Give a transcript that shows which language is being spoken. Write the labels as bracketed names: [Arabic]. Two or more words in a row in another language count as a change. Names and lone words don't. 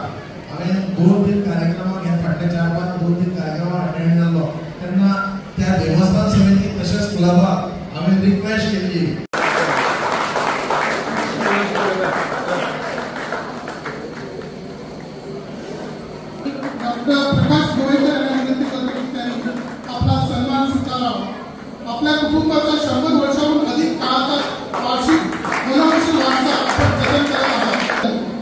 [Konkani] हांवें 2-3 कार्यक्रमाक हे फाटल्या 4-5 2-3 कार्यक्रमाक अटेंड जालो तेन्ना त्या देवस्थान समिती तशेंच क्लबाक हांवें रिक्वेस्ट केल्ली [Marathi] प्रकाश गोवेकर यांना विनंती करतो की त्यांनी आपला सन्मान स्वीकारावा. आपल्या कुटुंबाचा 100 वर्षाहून अधिक काळाचा वार्षिक मनोरंजन वारसा आपण जतन करत आहात.